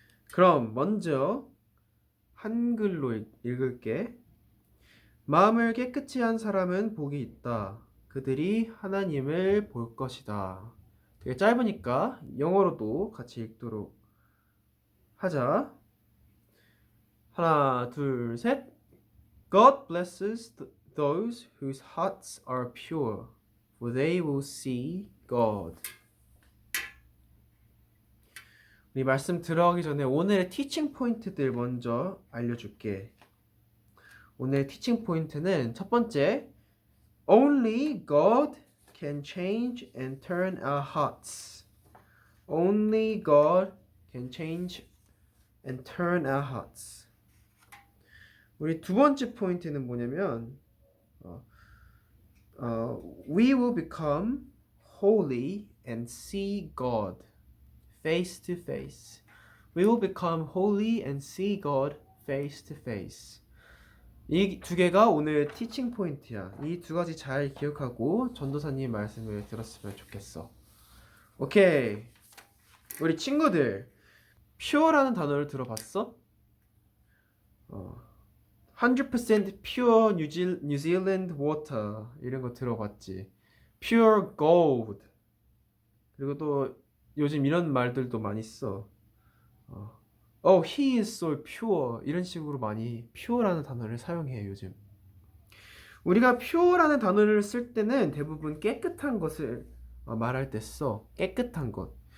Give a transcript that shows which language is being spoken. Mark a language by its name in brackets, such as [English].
[Korean] 그럼 먼저 한글로 읽을게. 마음을 깨끗이 한 사람은 복이 있다. 그들이 하나님을 볼 것이다. 되게 짧으니까 영어로도 같이 읽도록 하자. 하나, 둘, 셋. [English] God blesses those whose hearts are pure, for they will see God. [Korean] 우리 말씀 들어가기 전에 오늘의 티칭 포인트들 먼저 알려줄게. 오늘 티칭 포인트는 첫 번째, [English] Only God can change and turn our hearts. Only God can change and turn our hearts. [Korean] 우리 두 번째 포인트는 뭐냐면 [English] We will become holy and see God face to face. We will become holy and see God face to face. [Korean] 이 두 개가 오늘 티칭 포인트야. 이 두 가지 잘 기억하고 전도사님 말씀을 들었으면 좋겠어. 오케이. 우리 친구들, pure라는 단어를 들어봤어? [English] 100% pure New Zealand water [Korean] 이런 거 들어봤지? [English] Pure gold. [Korean] 그리고 또 요즘 이런 말들도 많이 써. [English] Oh, he is so pure. [Korean] 이런 식으로 많이 pure라는 단어를 사용해 요즘. 우리가 pure라는 단어를 쓸 때는 대부분 깨끗한 것을 말할 때 써. 깨끗한 것.